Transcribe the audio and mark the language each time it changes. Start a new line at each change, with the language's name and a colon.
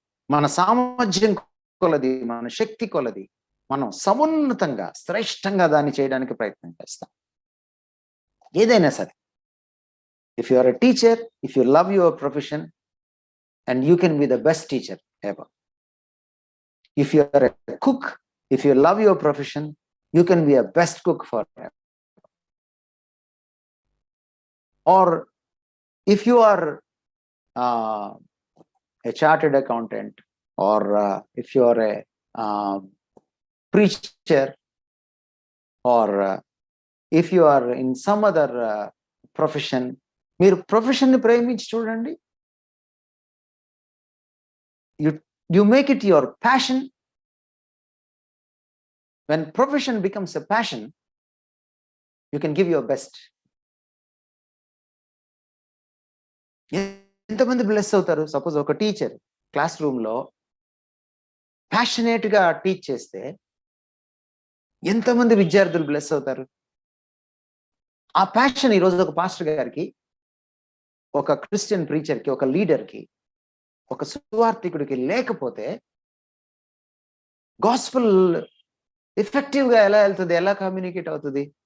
Telugu: మన సామర్థ్యం కొలది, మన శక్తి కొలది మనం సమున్నతంగా, శ్రేష్టంగా దాన్ని చేయడానికి ప్రయత్నం చేస్తాం. ఏదైనా సరే,
English: If you are a teacher, if you love your profession, and you can be the best teacher ever. If you are a cook, if you love your profession, you can be a best cook forever. Or if you are a chartered accountant, or if you are a preacher, or if you are in some other profession,
Telugu: మీరు profession ని ప్రేమించి చూడండి.
English: You make it your passion. When profession becomes a passion, you can give your best.
Telugu: ఎంతమంది bless అవుతారు? Suppose ఒక teacher class room లో passionate గా teach చేస్తే ఎంతమంది విద్యార్థులు బ్లెస్ అవుతారు? ఆ ప్యాషన్ ఈరోజు ఒక పాస్టర్ గారికి, ఒక క్రిస్టియన్ ప్రీచర్ కి, ఒక లీడర్ కి, ఒక సువార్థికుడికి లేకపోతే గాస్పెల్ ఎఫెక్టివ్ గా ఎలా వెళ్తుంది, ఎలా కమ్యూనికేట్ అవుతుంది?